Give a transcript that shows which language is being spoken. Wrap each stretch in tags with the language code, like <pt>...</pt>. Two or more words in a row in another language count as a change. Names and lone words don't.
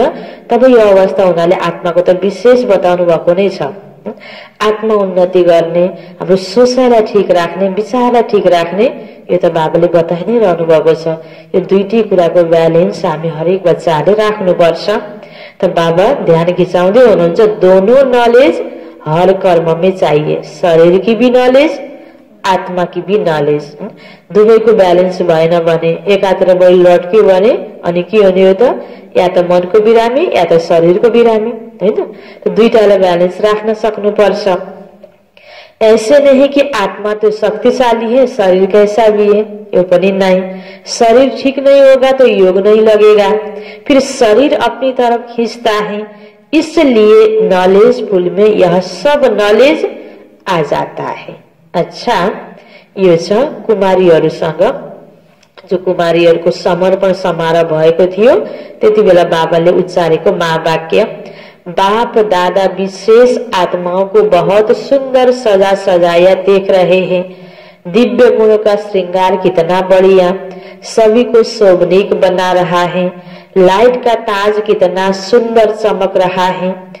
<ne>तब यो अवस्था हुनाले आत्माको त विशेष बताउनु भएको नै छ। आत्मा उन्नति गर्ने, हाम्रो सोचाइलाई ठिक राख्ने, विचारलाई ठिक राख्ने, यो त बाबाले बताइ नै रहनु भएको छ। यो दुईटै कुराको ब्यालेन्स हामी हरेक बच्चाहरूले राख्नुपर्छ। त बाबा ध्यान खिचाउँदै हुनुहुन्छ,</ne> <hi>दोनों नॉलेज हर कर्म में चाहिए, शरीर की भी नॉलेज, आत्मा की भी नॉलेज।</hi> <ne>दुवैको ब्यालेन्स भएन भने एकातिर बढी लट्क्यो भने अनि के हुने हो त, या त मनको बिरामी या त शरीरको बिरामी हैन। त दुईटालाई ब्यालेन्स राख्न सक्नुपर्छ।</ne> <hi>ऐसे नहीं कि आत्मा तो शक्तिशाली है, शरीर कैसा भी है,</hi> <ne>यो पनि नहीं।</ne> <hi>शरीर ठीक नहीं होगा तो योग नहीं लगेगा, फिर शरीर अपनी तरफ खींचता है, इसलिए नॉलेज पुल में यह सब नॉलेज आ जाता है। अच्छा,</hi> <ne>यो छ कुमारीहरूसँग, जो कुमारीहरूको समर्पण समारोह भएको थियो त्यति बेला बाबाले उच्चारेको महावाक्य,</ne> <hi>बाप दादा विशेष आत्माओं को बहुत सुंदर सजा सजाया देख रहे हैं, दिव्य गुणों का श्रृंगार कितना बढ़िया, सभी को शोभनीक बना रहा है, लाइट का ताज कितना सुंदर चमक रहा है।</hi>